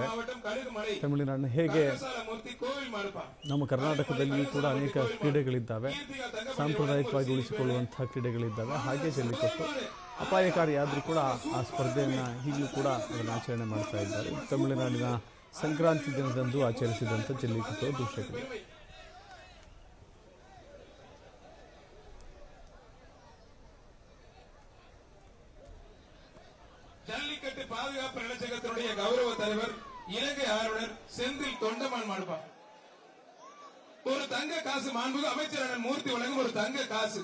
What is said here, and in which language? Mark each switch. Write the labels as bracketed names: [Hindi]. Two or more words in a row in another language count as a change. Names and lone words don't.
[Kannada] ತಮಿಳುನಾಡಿನ ಹೇಗೆ ನಮ್ಮ ಕರ್ನಾಟಕದಲ್ಲಿಯೂ ಕೂಡ ಅನೇಕ ಕ್ರೀಡೆಗಳಿದ್ದಾವೆ, ಸಾಂಪ್ರದಾಯಿಕವಾಗಿ ಉಳಿಸಿಕೊಳ್ಳುವಂಥ ಕ್ರೀಡೆಗಳಿದ್ದಾವೆ. ಹಾಗೆ ಜಲ್ಲಿಕಟ್ಟು ಅಪಾಯಕಾರಿಯಾದರೂ ಕೂಡ ಆ ಸ್ಪರ್ಧೆಯನ್ನು ಈಗಲೂ ಕೂಡ ಅದನ್ನು ಆಚರಣೆ ಮಾಡ್ತಾ ಇದ್ದಾರೆ. ತಮಿಳುನಾಡಿನ ಸಂಕ್ರಾಂತಿ ದಿನದಂದು ಆಚರಿಸಿದಂಥ ಜಲ್ಲಿಕಟ್ಟು ದೃಶ್ಯಗಳು. [Tamil] ஜல்லிக்கட்டு பாதுகாப்பு நலச்சங்கத்தினுடைய கௌரவ தலைவர் இலங்கை ஆளுநர் செந்தில் தொண்டமான் மாடுபா. ஒரு தங்க காசு மாண்புக்கு அமைச்சர் மூர்த்தி வழங்கும் ஒரு தங்க காசு.